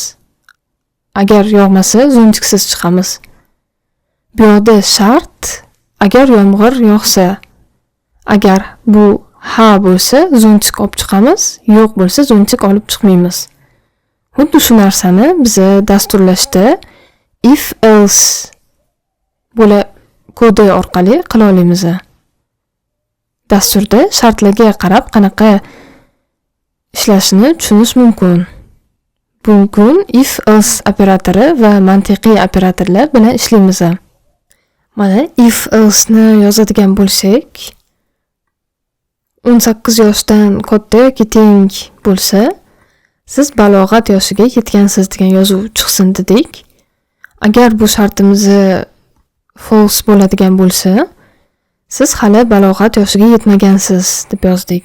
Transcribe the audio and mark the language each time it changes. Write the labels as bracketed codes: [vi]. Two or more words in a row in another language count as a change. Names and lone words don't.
[uz] Agar yog'masa, zuntiksiz chiqamiz. Bu yerda shart agar yomg'ir yog'sa, agar bu ha bo'lsa zuntik olib chiqamiz, yo'q bo'lsa zuntik olib chiqmaymiz. Xuddi shu narsani biz dasturlashda [en] if else [uz] kodi orqali qila olamiz. Dasturda shartlarga qarab qanaqa ishlashini tushunish mumkin. Bugun [en] if else [uz] operatori va mantiqiy operatorlar bilan ishlaymiz. Mana [en] if else [uz] ni yozadigan bo'lsak, 18 yoshdan katta yoki teng bo'lsa, siz balog'at yoshiga yetgansiz degan yozuv chiqsin dedik. Agar bu shartimiz false bo'ladigan bo'lsa, siz hali balog'at yoshiga yetmagansiz deb yozdik.